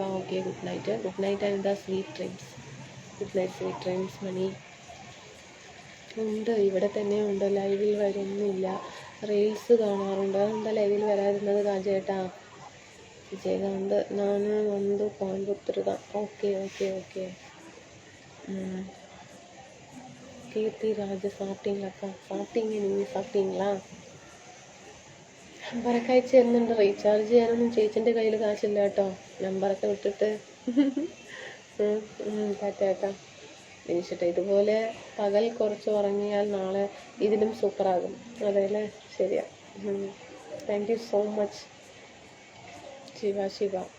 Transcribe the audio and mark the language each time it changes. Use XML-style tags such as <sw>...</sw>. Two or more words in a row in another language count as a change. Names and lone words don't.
<en>Okay good night, good night and sweet dreams. good night sweet dreams</en> <ml>മണി. ഉണ്ട്, ഇവിടെ തന്നെ ഉണ്ട്. ലൈവിൽ വരുന്നില്ല, റീൽസ് കാണാറുണ്ട്. എന്താ ലൈവിൽ വരാതിരുന്നത് രാജേട്ടാ? വിജയകാന്ത് ഞാൻ വന്ന് കോയമ്പത്തൂർ தான்.</ml> <en>okay okay okay.</en> <ta>கீர்த்தி ராஜ் சாப்பிட்டீங்களாக்கா? சாப்பிட்டீங்க, நீங்கள் சாப்பிட்டீங்களா?</ta> <ml>നമ്പറൊക്കെ അയച്ചു തരുന്നുണ്ട്. റീചാർജ് ചെയ്യാനൊന്നും ചേച്ചിൻ്റെ കയ്യിൽ കാശില്ല കേട്ടോ. നമ്പറൊക്കെ വിട്ടിട്ട് ടാറ്റാ ദിനേശേട്ടാ. ഇതുപോലെ പകൽ കുറച്ച് ഉറങ്ങിയാൽ നാളെ ഇതിലും സൂപ്പറാകും. അതെ അല്ലേ? ശരിയാ.</ml> <en>thank you so much</en> <ml>ശിവ ശിവ.</ml>